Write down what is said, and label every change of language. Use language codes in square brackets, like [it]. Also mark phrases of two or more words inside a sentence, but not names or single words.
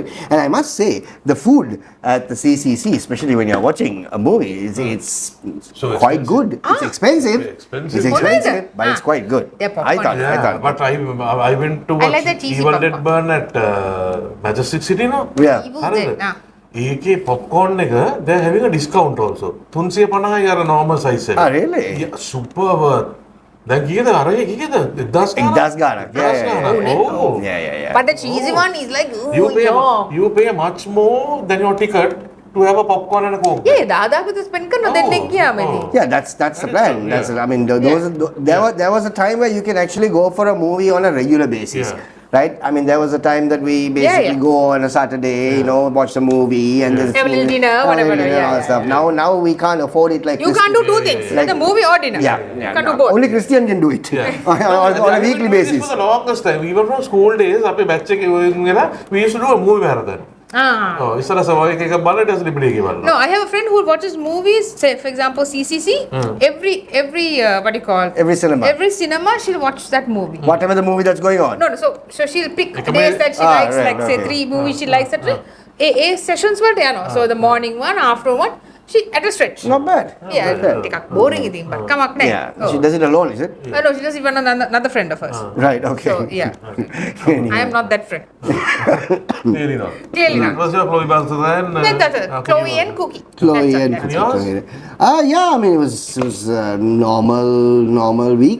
[en] And I must say, the food at the CCC, especially when you're watching a movie, it's So quite good. It's expensive. Expensive. It's expensive, but it's quite good. Yeah, popcorn. I thought. But I went to I watch like the cheesy Evil popcorn. Dead Burn at Majestic City now. Yeah. Evil [si] හරිද? [en] Dead, [si] ඒකේ popcorn එක [en] they're having a discount also. [si] 350යි අර [en] normal size [si] එක. [en] Really? Yeah, superb. [si] දැන් කීයද අර කීයද? 1000 ගානක්. [en] Oh. Yeah. But the cheesy one is like, You pay much more than your ticket to have a popcorn and a coke. [si] Yeah, දාදාකට spend කරන දෙන්නෙක් ගියාමදී. [en] Yeah, that's the plan. I mean, there was a time where you can actually go for a movie on a regular basis. Yeah. Right? I mean, there was a time that we basically go on a Saturday, watch the movie and there's Have a little dinner, whatever. and stuff. Now we can't afford it like You this. can't do two things, Like- the movie or dinner. Yeah. Can't do both. Only Christian can do it on a weekly basis. For the longest time, even from school days, [si] අපේ batch එකේ [en] we used to do a movie marathon. [si] ඉස්සර සමහර එක බලලා ඊට ලිපිඩේ එක බලනවා. [en] No, I have a friend who watches movies, say for example CCC, every what do you call? Every cinema. Every cinema she'll watch that movie. Whatever the movie that's going on. No, so she'll pick Like a days movie- that she likes, right, like say okay. 3 movies she likes that. Sessions [si] වලට යනවා. [en] So the morning one, after one, she at a stretch. Not bad. Yeah, [si] ටිකක් boring ඉතින් but කමක් නැහැ. [en] Yeah. She does it alone, is it? No, she does even another friend of hers. Right, okay. So yeah, I am not that friend. Clearly not. Clearly not. Was your Chloe Banks then? That's it. Chloe and Cookie. Chloe That's and it. Yours? yeah, I mean it was a normal week.